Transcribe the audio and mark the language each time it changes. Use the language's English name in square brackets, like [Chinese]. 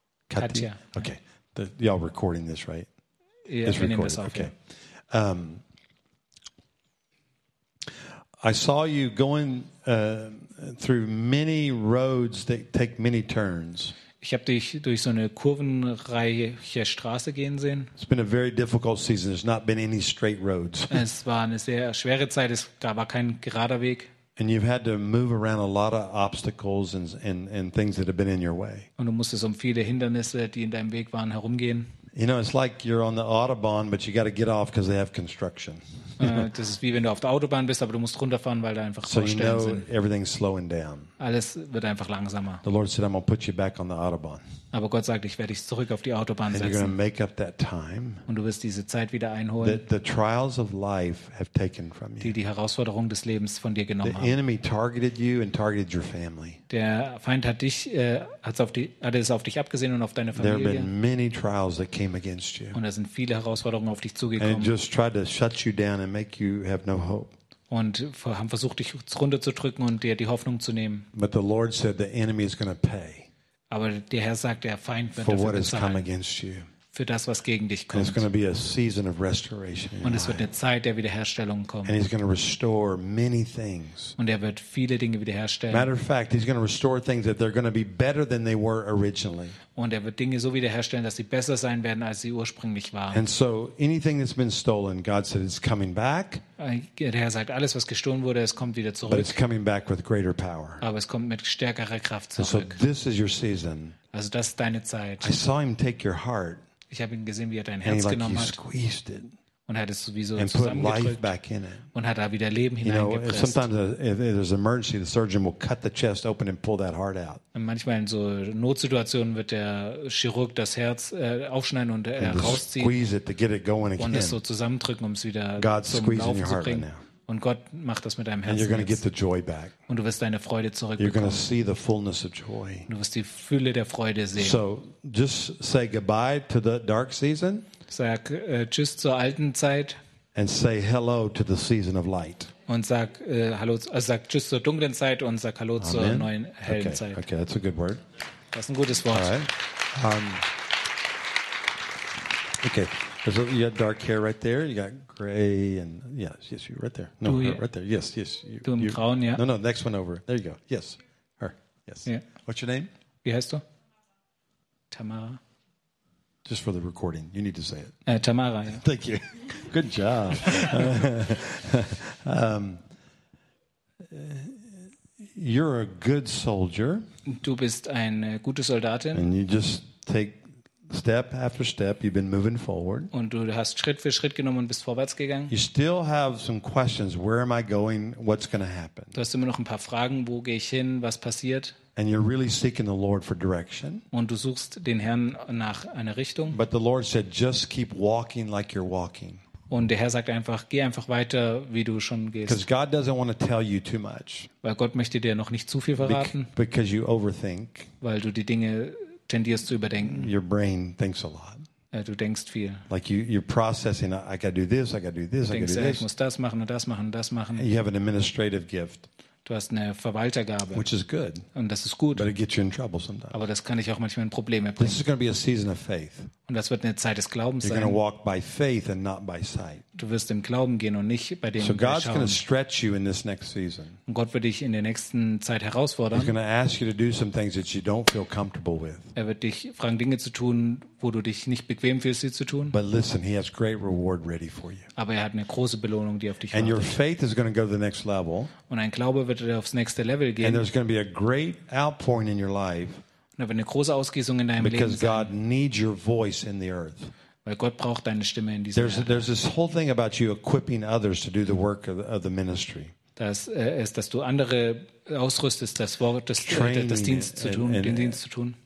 [English] Katja. Okay. Y'all recording this, right? Yeah, it's recorded. Okay. I saw you going through many roads that take many turns. [German] Ich habe dich durch so eine kurvenreiche Straße gehen sehen. [English] It's been a very difficult season. There's not been any straight roads. [German] Es war eine sehr schwere Zeit. Es gab keinen geraden Weg. [English] And you've had to move around a lot of obstacles and things that have been in your way. [German] Und du musstest um viele Hindernisse, die in deinem Weg waren, herumgehen. [English] You know, it's like you're on the Autobahn, but you got to get off because they have construction. [German] Das ist wie wenn du auf der Autobahn bist, aber du musst runterfahren, weil da einfach Baustellen sind. [English] So you know everything's slowing down. [German] Alles wird einfach langsamer. [English] The Lord said, "I'm gonna put you back on the Autobahn." [German] Aber Gott sagt, ich werde dich zurück auf die Autobahn setzen. [English] And you're gonna make up that time. [German] Und du wirst diese Zeit wieder einholen. [English] The trials of life have taken from you. [German] Die Herausforderungen des Lebens von dir genommen haben. [English] The enemy targeted you and targeted your family. [German] Der Feind hat dich hat es auf dich abgesehen und auf deine Familie. [English] There have been many trials that came against you. [German] Und da sind viele Herausforderungen auf dich zugekommen. [English] And just tried to shut you down and make you have no hope. [German] Und haben versucht, dich runterzudrücken und dir die Hoffnung zu nehmen. [English] But the Lord said the enemy is going to pay. [German] Aber der Herr sagt, der Feind wird dafür bezahlen. Für das, was gegen dich kommt. [English] It's going to be a season of restoration. [German] Und es wird eine Zeit der Wiederherstellung kommen. [English] And he's going to restore many things. [German] Und er wird viele Dinge wiederherstellen. [English] Matter of fact, he's going to restore things that they're going to be better than they were originally. [German] Und er wird Dinge so wiederherstellen, dass sie besser sein werden, als sie ursprünglich waren. [English] And so anything that's been stolen, God said it's coming back. [German] Der Herr sagt, alles, was gestohlen wurde, es kommt wieder zurück. [English] But it's coming back with greater power. [German] Aber es kommt mit stärkerer Kraft zurück. [English] And so this is your season. [German] Also das ist deine Zeit. [English] I saw him take your heart. [German] Ich habe ihn gesehen, wie er dein Herz genommen hat und hat es sowieso zusammengedrückt und hat da wieder Leben hineingepresst. Manchmal in so Notsituationen wird der Chirurg das Herz aufschneiden und rausziehen und es so zusammendrücken, um es wieder zum Laufen zu bringen. Und Gott macht das mit deinem Herzen jetzt. Und du wirst deine Freude zurückbekommen. Du wirst die Fülle der Freude sehen. [English] So, just say goodbye to the dark season. [German] Sag tschüss zur alten Zeit. [English] And say hello to the season of light. [German] Und sag hallo, also sag tschüss zur dunklen Zeit und sag hallo zur neuen hellen Zeit. [English] Okay, that's a good word. [German] Das ist ein gutes Wort. [English] All right. Okay. So you got dark hair right there. You got gray and yes, you're right there. No, right there. Yes. [German] Du im Grauen, ja. [English] No, next one over. There you go. Yes, her. Yes. Yeah. What's your name? [German] Wie heißt du? Tamara. [English] Just for the recording, you need to say it. [German] Tamara. Ja. [English] Thank you. Good job. You're a good soldier. [German] Du bist eine gute Soldatin. [English] And you just take. Step after step, you've been moving forward. [German] Und du hast Schritt für Schritt genommen und bist vorwärts gegangen. [English] You still have some questions. Where am I going? What's going to happen? [German] Du hast immer noch ein paar Fragen. Wo gehe ich hin? Was passiert? [English] And you're really seeking the Lord for direction. [German] Und du suchst den Herrn nach einer Richtung. [English] But the Lord said, just keep walking like you're walking. [German] Und der Herr sagt einfach, geh einfach weiter, wie du schon gehst. [English] Because God doesn't want to tell you too much. [German] Weil Gott möchte dir noch nicht zu viel verraten. [English] Because you overthink. [German] Weil du die Dinge tendierst zu überdenken. [English] Your brain thinks a lot. [German] Du denkst viel. [English] Like you're processing. I gotta do this. I gotta do this. [German] Du denkst, [English] I gotta do this. [German] Ich muss das machen und das machen und das machen. [English] You have an administrative gift. [German] Du hast eine Verwaltergabe. [English] Which is good. [German] Und das ist gut. [English] But it gets you in trouble sometimes. [German] Aber das kann ich auch manchmal in Probleme bringen. [English] This is gonna be a season of faith. [German] Und das wird eine Zeit des Glaubens sein. [English] You're gonna walk by faith and not by sight. [German] Du wirst im Glauben gehen und nicht bei dem Schauen. [English] So God's gonna stretch you in this next season. [German] Und Gott wird dich in der nächsten Zeit herausfordern. [English] He's gonna ask you to do some things that you don't feel comfortable with. [German] Er wird dich fragen, Dinge zu tun, wo du dich nicht bequem fühlst, sie zu tun. [English] But listen, he has great reward ready for you. [German] Aber er hat eine große Belohnung, die auf dich [English] and [German] wartet. [English] And your faith is gonna go to the next level. [German] Und ein Glaube wird er aufs nächste Level gehen. [English] And there's gonna be a great outpouring in your life. [German] Und er wird eine große Ausgießung in deinem Leben sein. [English] Because God needs your voice in the earth. [German] Weil Gott braucht deine Stimme in dieser Erde. [English] There's this whole thing about you equipping others to do the work of the ministry. [German] Das ist, dass du andere ausrüstest, das Wort des Dienstes zu tun, den Dienst zu tun.